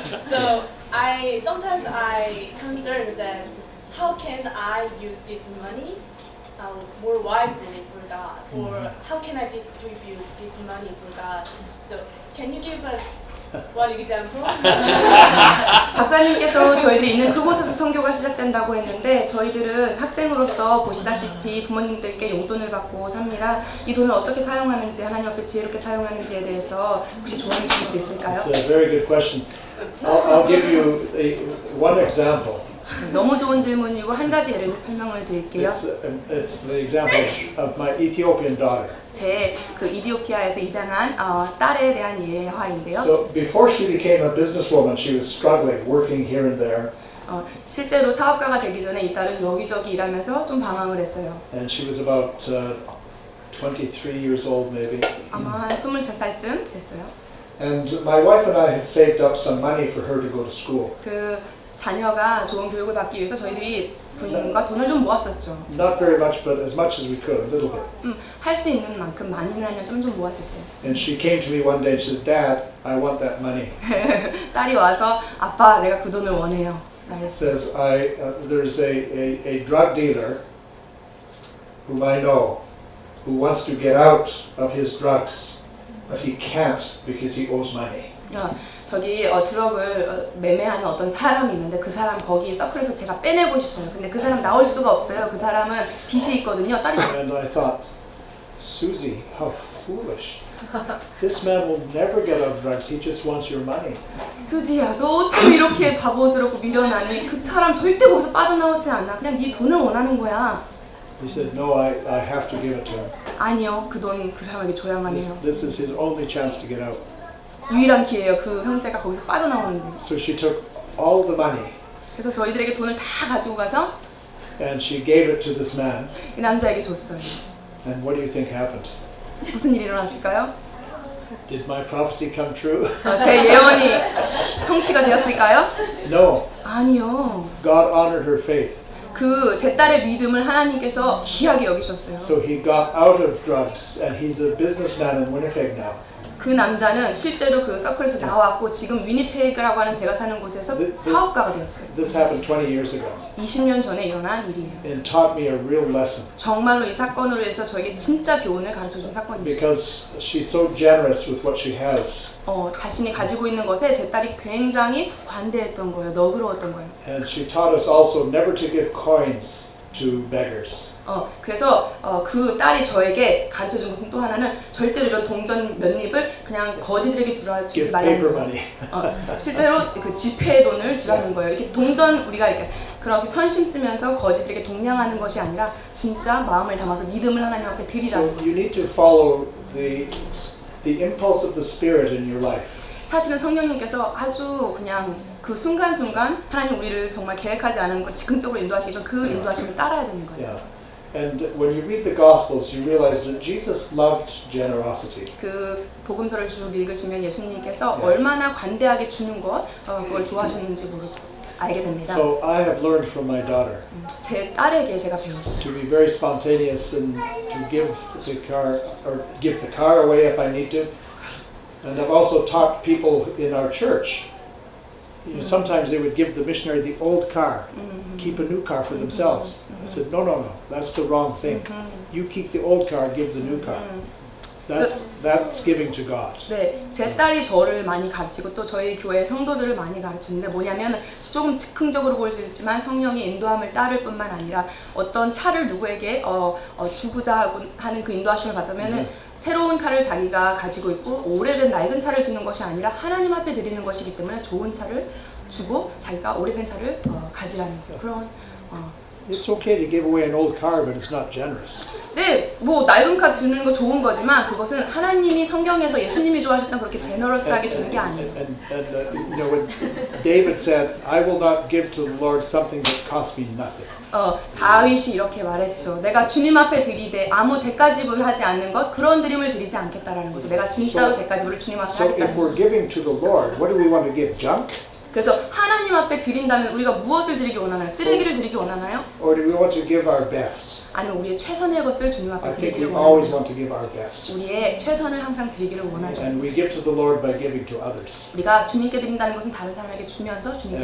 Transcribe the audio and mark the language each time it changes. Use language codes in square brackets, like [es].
[en] So sometimes I concerned that how can I use this money more wisely for God, or how can I distribute this money for God? So can you give us one example? [ko] 박사님께서 저희들이 있는 그곳에서 선교가 시작된다고 했는데 저희들은 학생으로서 보시다시피 부모님들께 용돈을 받고 삽니다. 이 돈을 어떻게 사용하는지 하나님 앞에 지혜롭게 사용하는지에 대해서 혹시 조언해 주실 수 있을까요? [en] It's a very good question. I'll give you one example. [ko] 너무 좋은 질문이고 한 가지 예를 설명을 드릴게요. [en] It's the example of my Ethiopian daughter. [ko] 제 그 이디오피아에서 입양한 딸에 대한 예화인데요. [en] So before she became a businesswoman, she was struggling, working here and there, [ko] 실제로 사업가가 되기 전에 이 딸은 여기저기 일하면서 좀 방황을 했어요. [en] and she was about 23 years old, maybe. [ko] 아마 한 23살쯤 됐어요. [en] And my wife and I had saved up some money for her to go to school. [ko] 그 자녀가 좋은 교육을 받기 위해서 저희들이 부인과 돈을 좀 모았었죠. [en] Not very much, but as much as we could, a little bit. [ko] 할 수 있는 만큼 많이는 아니라 좀 모았었어요. [en] And she came to me one day and she says, "Dad, I want that money." [ko] 딸이 와서 아빠 내가 그 돈을 원해요. [en] Says, "There's a drug dealer whom I know who wants to get out of his drugs, but he can't because he owes money." [ko] 저기 드럭을 매매하는 어떤 사람이 있는데 그 사람 거기 서클에서 제가 빼내고 싶어요. 근데 그 사람 나올 수가 없어요. 그 사람은 빚이 있거든요. 딸이. [en] And I thought, Susie, how foolish. This man will never get out of drugs. He just wants your money. [ko] 수지야, 너 어떻게 이렇게 바보스럽고 미련하니? 그 사람 절대 거기서 빠져나오지 않아. 그냥 네 돈을 원하는 거야. [en] He said, "No, I have to give it to him. [ko] 아니요, 그 돈 그 사람에게 줘야만 해요. [en] This is his only chance to get out." [ko] 유일한 기회예요. 그 형제가 거기서 빠져나오는 게. [en] So she took all the money [ko] 그래서 저희들에게 돈을 다 가지고 가서 [en] and she gave it to this man. [ko] 이 남자에게 줬어요. [en] And what do you think happened? [ko] 무슨 일이 일어났을까요? [en] Did my prophecy come true? [ko] 제 예언이 성취가 되었을까요? [en] No. [ko] 아니요. [en] God honored her faith. [ko] 그 제 딸의 믿음을 하나님께서 귀하게 여기셨어요. [en] So he got out of drugs and he's a businessman in Winnipeg now. [ko] 그 남자는 실제로 그 서클에서 나왔고 지금 위니페그라고 하는 제가 사는 곳에서 사업가가 되었어요. [en] This happened 20 years ago [ko] 20년 전에 일어난 일이에요. [en] and taught me a real lesson [ko] 정말로 이 사건으로 해서 저에게 진짜 교훈을 가르쳐준 사건이죠. [en] because she's so generous with what she has. [ko] 자신이 가지고 있는 것에 제 딸이 굉장히 관대했던 거예요. 너그러웠던 거예요. [en] And she taught us also never to give coins to beggars. [ko] 그래서 그 딸이 저에게 가르쳐준 것은 또 하나는 절대로 이런 동전 몇 잎을 그냥 거지들에게 주지 [en] Give [ko] 말라는 [en] paper [ko] 거예요. [en] money. [ko] 실제로 그 지폐 돈을 주라는 거예요. 이렇게 동전 우리가 이렇게 그렇게 선심 쓰면서 거지들에게 동냥하는 것이 아니라 진짜 마음을 담아서 믿음을 하나님 앞에 드리라는 [en] So [ko] 거죠. [en] you need to follow the impulse of the Spirit in your life. [ko] 사실은 성령님께서 아주 그냥 그 순간순간 하나님 우리를 정말 계획하지 않은 것 즉흥적으로 인도하시기 그 인도하심을 따라야 되는 거예요. [en] Yeah. And when you read the Gospels, you realize that Jesus loved generosity. [ko] 그 복음서를 쭉 읽으시면 예수님께서 얼마나 관대하게 주는 것 그걸 좋아하셨는지 알게 됩니다. [en] So I have learned from my daughter [ko] 제 딸에게 제가 배웠어요. [en] to be very spontaneous and to give the car away if I need to. And I've also taught people in our church. You know, sometimes they would give the missionary the old car, keep a new car for themselves. I said, no, that's the wrong thing. You keep the old car, give the new car. That's giving to God. [ko] 네, 제 딸이 저를 많이 가르치고 또 저희 교회 성도들을 많이 가르치는데 뭐냐면 조금 즉흥적으로 보일 수 있지만 성령의 인도함을 따를 뿐만 아니라 어떤 차를 누구에게 주고자 하는 그 인도하심을 받으면은 새로운 차를 자기가 가지고 있고 오래된 낡은 차를 주는 것이 아니라 하나님 앞에 드리는 것이기 때문에 좋은 차를 주고 자기가 오래된 차를 가지라는 그런 [en] It's okay to give away an old car, but it's not generous. [ko] 네, 뭐 낡은 카 주는 거 좋은 거지만 그것은 하나님이 성경에서 예수님이 좋아하셨던 그렇게 제너러스하게 주는 게 아니에요. [en] And you know, when David said, "I will not give to the Lord something that costs me nothing." [ko] 다윗이 이렇게 말했죠. 내가 주님 앞에 드리되 아무 대가지불 하지 않는 것 그런 드림을 드리지 않겠다라는 거죠. 내가 진짜로 대가지불을 주님 앞에 [en] So if [ko] 하겠다는 [en] we're [ko] 거죠. [en] giving to the Lord, what do we want to give? Junk? [ko] 그래서 하나님 앞에 드린다면 우리가 무엇을 드리기 원하나요? 쓰레기를 드리기 원하나요? [en] Or do we want to give our best? [ko] 아니면 우리의 최선의 것을 주님 [en] I [ko] 앞에 [en] think we [ko] 드리기를 [en] always [ko] 원하나요? [en] want to give our best. [ko] 우리의 최선을 항상 드리기를 원하죠. [en] And we give to the Lord by giving to others. [ko] 우리가 주님께 드린다는 것은 다른 사람에게 주면서 주님께